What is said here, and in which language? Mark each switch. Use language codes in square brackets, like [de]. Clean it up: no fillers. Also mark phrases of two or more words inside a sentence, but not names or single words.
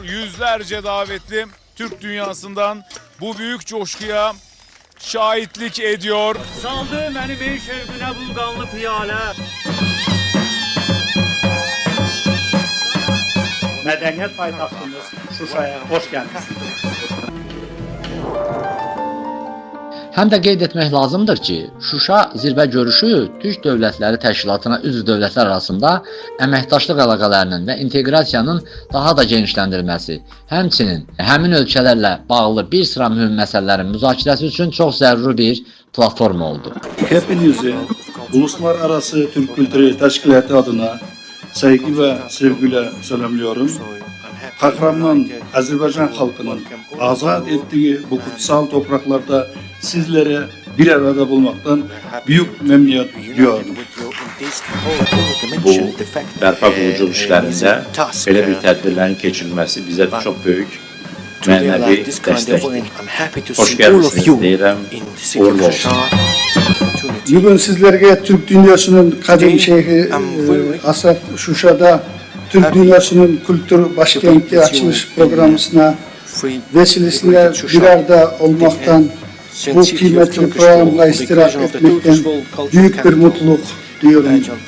[tr] Yüzlerce davetli Türk dünyasından bu büyük coşkuya şahitlik ediyor. [az] Saldı məni beyin şerifine bu qanlı piyalə. Mədəniyyət paytaxtımız Şuşaya xoş gəlmisiniz. Həm də qeyd etmək lazımdır ki, Şuşa zirvə görüşü Türk Dövlətləri Təşkilatına üzv dövlətlər arasında əməkdaşlıq əlaqələrinin və inteqrasiyanın daha da genişləndirilməsi, həmçinin həmin ölkələrlə bağlı bir sıra mühüm məsələlərin müzakirəsi üçün çox zəruri bir platform oldu. [tr] Hepinizi Uluslararası Türk Kültürü Teşkilatı adına saygı ve sevgiyle selamlıyorum. Kahraman Azerbaycan halkının azat ettiği bu kutsal topraklarda sizlere bir arada bulmaktan büyük memnuniyet duyuyorum. [az] Bu bərpa quruculuq işlərində belə bir tədbirlərin keçirilməsi bizə çox böyük mənəvi dəstəkdir. Xoş gəlmisiniz deyirəm, uğurlu olsun. [tr] Bugün sizlerge Türk dünyasının kadim şeyhi Asaf Şuşa'da Türk dünyasının kültür başkenti açılış programına vesilesiyle bir arada olmaktan bu kıymetli programla istirahat etmekten büyük bir mutluluk duyuyorum.